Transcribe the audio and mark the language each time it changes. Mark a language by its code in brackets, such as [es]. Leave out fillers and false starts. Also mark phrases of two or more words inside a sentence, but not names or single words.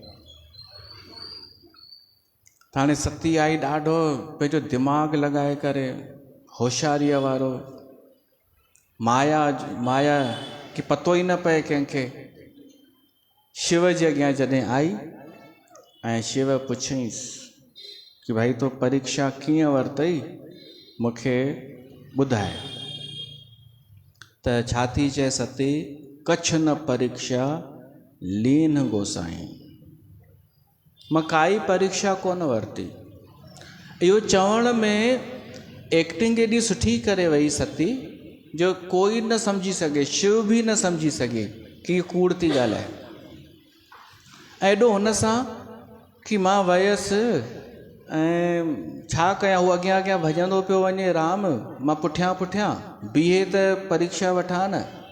[sd] हाणे सती आई, ॾाढो पंहिंजो दिमाग़ु लॻाए करे, होशियारीअ वारो, माया कि पतो ई न पए कंहिंखे। शिव जे अॻियां जॾहिं आई ऐं शिव पुछईंसि कि भाई तो परीक्षा कीअं वरितई, मूंखे ॿुधाए। त छा थी चए सती? [awa] कच्छ न परीक्षा लीन गोसाई, [sd] मां काई परीक्षा कोन वरिती। इहो चवण में एक्टिंग एॾी सुठी करे वई सती जो कोई न सम्झी सघे, शिव बि न सम्झी सघे कि इहो कूड़ थी ॻाल्हाए। एॾो हुन सां कि मां वयसि ऐं छा कयां, हू अॻियां अॻियां भॼंदो पियो वञे, राम मां पुठियां पुठियां बीहे त परीक्षा वठां न।